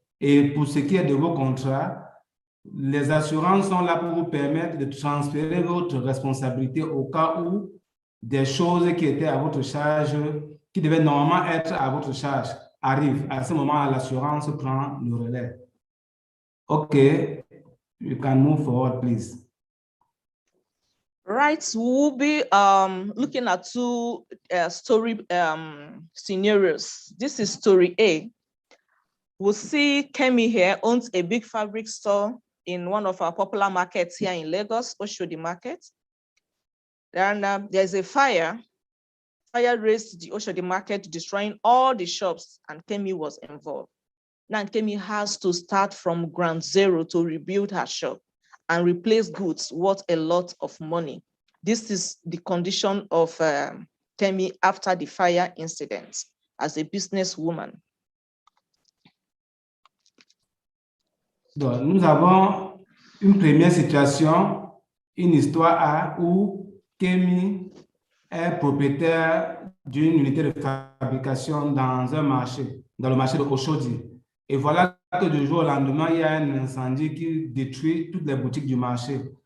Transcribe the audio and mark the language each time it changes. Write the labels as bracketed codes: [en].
[fr] Et pour ce qui est de vos contrats, les assurances sont là pour vous permettre de transférer votre responsabilité au cas où des choses qui étaient à votre charge, qui devaient normalement être à votre charge, arrivent. À ce moment, l'assurance prend le relais. [en] OK, you can move forward, please. Right, we'll be looking at two story scenarios. This is story A. We'll see Kemi here owns a big fabric store in one of our popular markets here in Lagos, Oshodi Market. And there's a fire. Fire raised the Oshodi Market, destroying all the shops, and Kemi was involved. Now Kemi has to start from ground zero to rebuild her shop and replace goods worth a lot of money. This is the condition of Kemi after the fire incident as a businesswoman. [fr] Donc, nous avons une première situation, une histoire A où Kemi est propriétaire d'une unité de fabrication dans un marché, dans le marché de Oshodi. Et voilà que du jour au lendemain, il y a un incendie qui détruit toutes les boutiques du marché.